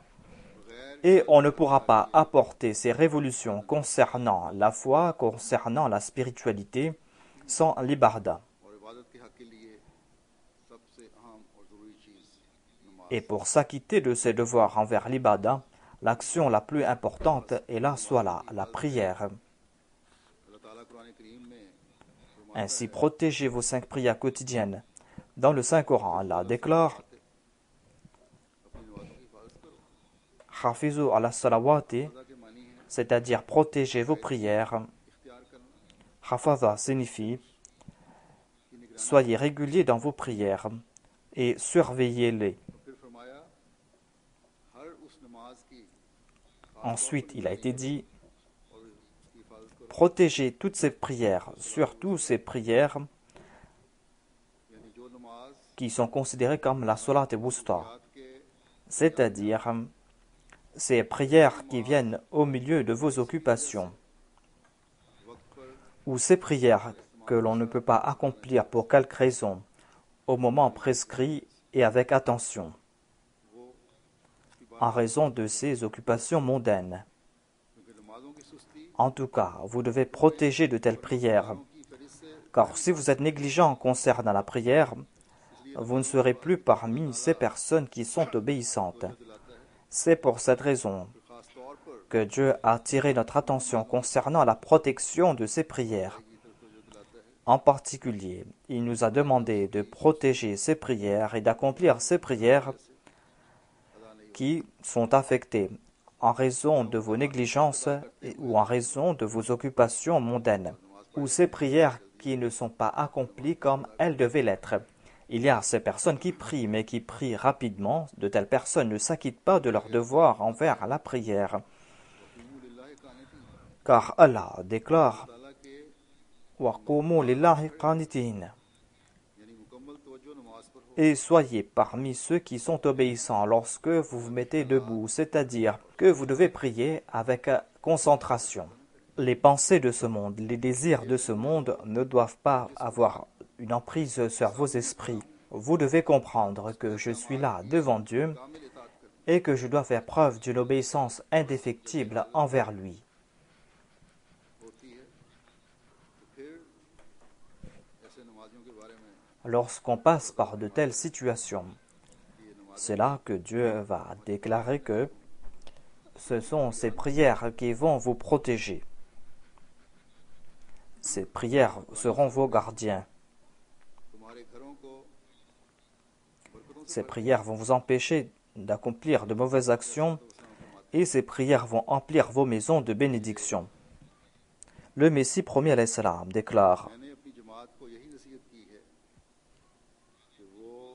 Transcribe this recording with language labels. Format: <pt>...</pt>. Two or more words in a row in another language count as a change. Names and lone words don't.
<fr>Et on ne pourra pas apporter ces révolutions concernant la foi, concernant la spiritualité, sans l'ibarda. Et pour s'acquitter de ses devoirs envers l'ibada, l'action la plus importante est la salat, la prière.</fr> <ur>اللہ تعالیٰ قرآن کریم میں</ur> <fr>Ainsi, protégez vos 5 prières quotidiennes. Dans le Saint-Coran, Allah déclare</fr> <ur>اپنی نمازوں کی حفاظت کرو.</ur> <ar>حافظوا على الصلوات,</ar> <ur>ادا کے معنی ہے</ur> <fr>c'est-à-dire protégez vos prières.</fr> <ur>اختیار کرنا</ur> <fr>Hafaza signifie soyez réguliers dans vos prières et surveillez-les.</fr> <ur>تو پھر فرمایا ہر اس نماز کی</ur> <fr>Ensuite, il a été dit</fr> <ur>اور اس کی حفاظت کرو</ur> <fr>protégez toutes ces prières, surtout ces prières</fr> <ur>یعنی جو نماز</ur> <fr>qui sont considérées comme la salat et wusta,</fr> <ur>رات کے</ur> <fr>c'est-à-dire ces prières qui viennent au milieu de vos occupations,</fr> <ur>وقت پر</ur> <fr>ou ces prières que l'on ne peut pas accomplir pour quelque raison, au moment prescrit et avec attention, en raison de ces occupations mondaines.</fr> <ur>کیونکہ نمازوں کی سستی</ur> <fr>En tout cas, vous devez protéger de telles prières,</fr> <ur>کی فرض سے</ur> <fr>car si vous êtes négligent concernant la prière, vous ne serez plus parmi ces personnes qui sont obéissantes. C'est pour cette raison</fr> <ur>خاص طور پر</ur> <fr>que Dieu a attiré notre attention concernant la protection de ces prières. En particulier, il nous a demandé de protéger ces prières et d'accomplir ces prières qui sont affectées en raison de vos négligences ou en raison de vos occupations mondaines, ou ces prières qui ne sont pas accomplies comme elles devaient l'être. Il y a ces personnes qui prient, mais qui prient rapidement. De telles personnes ne s'acquittent pas de leur devoir envers la prière. Car Allah déclare</fr> <ar>وَقُومُوا لِلَّهِ قَانِتِينَ.</ar> <ur>یعنی مکمل توجہ نماز پر ہو</ur> <fr>Et soyez parmi ceux qui sont obéissants lorsque vous vous mettez debout, c'est-à-dire que vous devez prier avec concentration. Les pensées de ce monde, les désirs de ce monde ne doivent pas avoir une emprise sur vos esprits. Vous devez comprendre que je suis là devant Dieu</fr> <ur>کامل اطاعت کرنی</ur> <fr>et que je dois faire preuve d'une obéissance indéfectible envers lui.</fr> <ur>ہوتی ہے تو پھر ایسے نمازیوں کے بارے میں</ur> <fr>Lorsqu'on passe par de telles situations, c'est là que Dieu va déclarer que ce sont ces prières qui vont vous protéger. Ces prières seront vos gardiens.</fr> <ur>تمہارے گھروں کو برکتوں سے</ur> <fr>Ces prières vont vous empêcher d'accomplir de mauvaises actions et ces prières vont emplir vos maisons de bénédiction. Le Messie promis</fr> <ar>عليه السلام</ar> <fr>déclare</fr> <ur>میں نے اپنی جماعت کو یہی نصیحت کی ہے کہ وہ</ur>